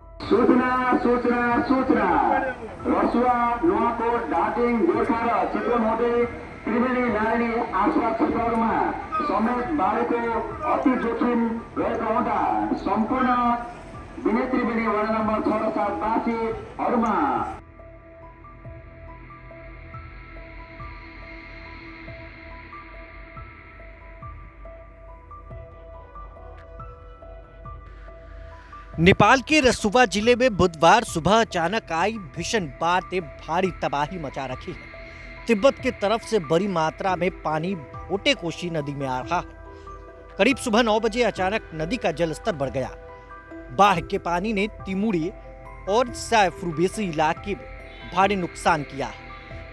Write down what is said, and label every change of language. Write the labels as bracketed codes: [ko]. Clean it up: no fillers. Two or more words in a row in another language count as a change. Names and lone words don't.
[ne] सूचना सूचना सूचना रसुवा नुवाकोट डाटिङ गोर्खा र चितवन हुँदै त्रिवेणी नारायणी आसपास क्षेत्रहरूमा समेत बाढीको अति जोखिम रहेको हुँदा सम्पूर्ण विनय त्रिवेणी वडा नम्बर 6 र 7 वासीहरूमा [hi] नेपाल के रसुवा जिले में बुधवार सुबह अचानक आई भीषण बाढ़ ने भारी तबाही मचा रखी है। तिब्बत की तरफ से बड़ी मात्रा में पानी भोटे कोशी नदी में आ रहा है। करीब सुबह 9 बजे अचानक नदी का जलस्तर बढ़ गया। बाढ़ के पानी ने तिमुड़ी और सैफ्रुबेसी इलाके में भारी नुकसान किया है।